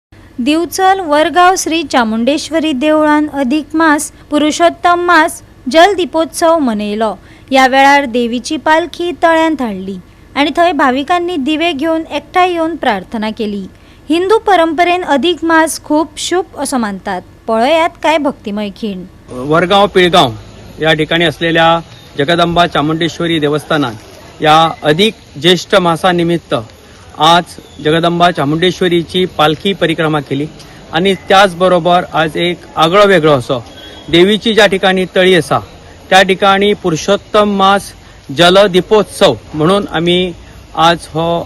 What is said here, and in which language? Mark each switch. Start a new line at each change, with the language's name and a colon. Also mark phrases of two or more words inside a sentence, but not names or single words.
Konkani: दिवचल वरगाव श्री चामुंडेश्वरी देवळान अधिक मास पुरुषोत्तम मास जल दीपोत्सव मनयलो। या वेळार देवीची पालखी तळ्यांत हाडली आणि थंय भाविकांनी दिवे घेवन एकठांय येवन प्रार्थना केली। हिंदू परंपरेन अधिक मास खूप शुभ असं मानतात। पळयात काय भक्तिमय खीण।
Marathi: वरगाव पिळगाव या ठिकाणी असलेल्या जगदंबा चामुंडेश्वरी देवस्थानात या अधिक ज्येष्ठ मासानिमित्त आज जगदंबा चामुंडेश्वरीची पालखी परिक्रमा केली आणि त्याचबरोबर आज एक आगळो वेगळो असो देवीची ज्या ठिकाणी तळी असा त्या ठिकाणी पुरुषोत्तम मास जल दीपोत्सव म्हणून आम्ही आज हो